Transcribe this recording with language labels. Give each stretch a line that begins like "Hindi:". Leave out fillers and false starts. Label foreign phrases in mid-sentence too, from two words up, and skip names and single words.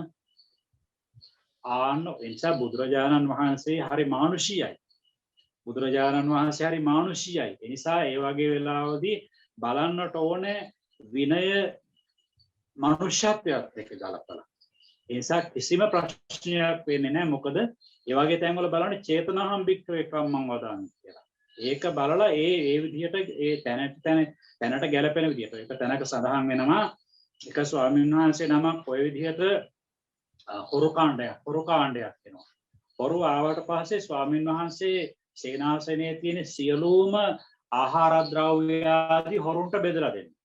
Sinhala: ආන්න එනිසා බුදුරජාණන් වහන්සේ හරි මානුෂියයි. ඒ නිසා ඒ වගේ වෙලාවදී බලන්නට ඕනේ විනය මනුෂ්‍යත්වයට එක්ක ගලපලා. ඒ නිසා කිසිම ප්‍රශ්නයක් වෙන්නේ නැහැ. මොකද ඒ වගේ තැන්වල බලන්න
Pali: චේතනාහම් භික්ඛවේ කම්මං වදාමි
Sinhala: කියලා. ඒක බලලා ඒ විදිහට ඒ තැනට ගැලපෙන විදිහට ඒක තැනක සඳහන් වෙනවා. එක ස්වාමීන් වහන්සේ නමක් ඔය විදිහට හොරු කාණ්ඩයක් වෙනවා. හොරු ආවට පස්සේ ස්වාමීන් වහන්සේ සේනාසනයේ තියෙන සියලුම ආහාරද්‍රව්‍ය ආදී හොරුන්ට බෙදලා දෙනවා.